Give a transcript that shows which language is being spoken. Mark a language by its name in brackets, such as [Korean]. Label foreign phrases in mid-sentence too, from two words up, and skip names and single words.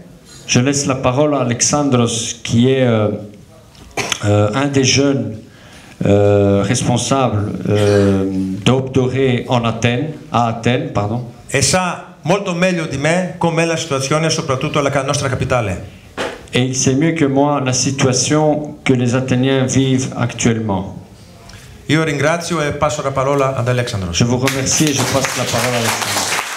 [French] je laisse la parole à Alexandros, qui est un des jeunes responsables d'Aube Dorée à Athènes, pardon. [Italian] E sa molto meglio di me com'è la situazione soprattutto alla nostra capitale. [French] Et il sait mieux que moi la situation que les Athéniens vivent actuellement. [Italian] Io ringrazio e passo la parola ad Alexandros. [French] Je vous remercie et je passe la parole à Alexandros.